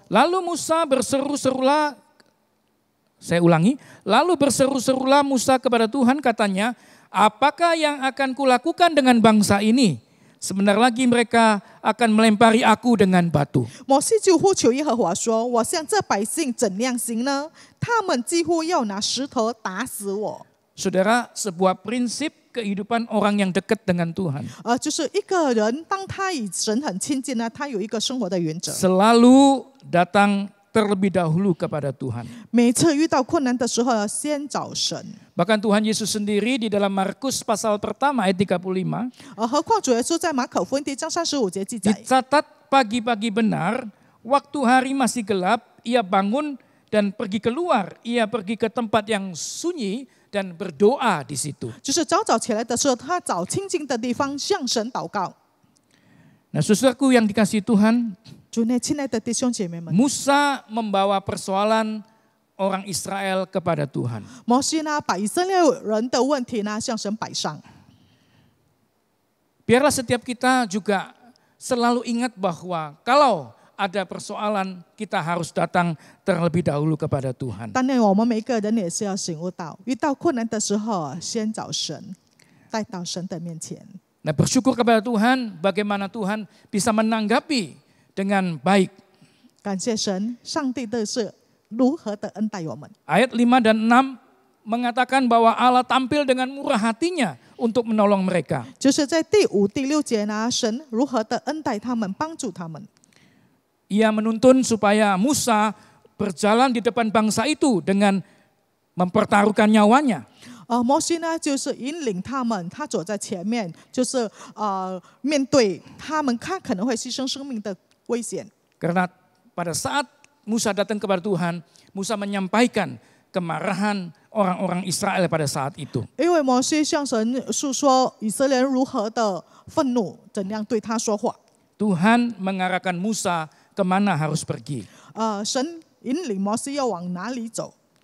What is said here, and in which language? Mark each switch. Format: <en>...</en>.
<id>Lalu Musa berseru-serulah, saya ulangi, lalu berseru-serulah Musa kepada Tuhan, katanya, apakah yang akan kulakukan dengan bangsa ini? Sebentar lagi mereka akan melempari aku dengan batu.</id> <zh>摩西就呼求耶和华说：“我向这百姓怎样行呢？他们几乎要拿石头打死我。”</zh> <id>Saudara, sebuah prinsip kehidupan orang yang dekat dengan Tuhan.</id> <zh>就是一个人，当他与神很亲近呢，他有一个生活的原则。</zh> <id>Selalu datang terlebih dahulu kepada Tuhan.</id> <zh>每次遇到困难的时候，要先找神。</zh> <id>Bahkan Tuhan Yesus sendiri di dalam Markus pasal pertama ayat 35,</id> <zh>何况主耶稣在马可福音第1章35节记载，</zh> <id>dicatat pagi-pagi benar, waktu hari masih gelap, ia bangun dan pergi keluar. Ia pergi ke tempat yang sunyi dan berdoa di situ.</id> <zh>就是早早起来的时候，他找清静的地方向神祷告。</zh> <id>Nah, saudaraku yang dikasihi Tuhan,</id> <zh>主内亲爱的弟兄姐妹们，</zh> <id>Musa membawa persoalan orang Israel kepada Tuhan.</id> <zh>摩西呢，把以色列人的问题呢向神摆上。</zh> <id>Biarlah setiap kita juga selalu ingat bahwa kalau ada persoalan kita harus datang terlebih dahulu kepada Tuhan.</id> <zh>当然，我们每一个人也是要醒悟到，遇到困难的时候，先找神，带到神的面前。</zh> <id>Nah, bersyukur kepada Tuhan bagaimana Tuhan bisa menanggapi dengan baik.</id> <zh>感谢神，上帝的是如何的恩待我们。</zh> <id>Ayat 5 dan 6 mengatakan bahwa Allah tampil dengan murah hatinya untuk menolong mereka.</id> <zh>就是在第5、第6节呢，神如何的恩待他们，帮助他们。</zh> <id>Ia menuntun supaya Musa berjalan di depan bangsa itu dengan mempertaruhkan nyawanya.</id> <zh>摩西呢，就是引领他们，他走在前面，就是面对他们，他可能会牺牲生命的危险。</zh> <id>Karena pada saat Musa datang kepada Tuhan, Musa menyampaikan kemarahan orang-orang Israel pada saat itu.</id> <zh>因为摩西向神诉说以色列人如何的愤怒，怎样对他说话。</zh> <id>Tuhan mengarahkan Musa kemana harus pergi.</id> <zh>神引领摩西要往哪里走，</zh>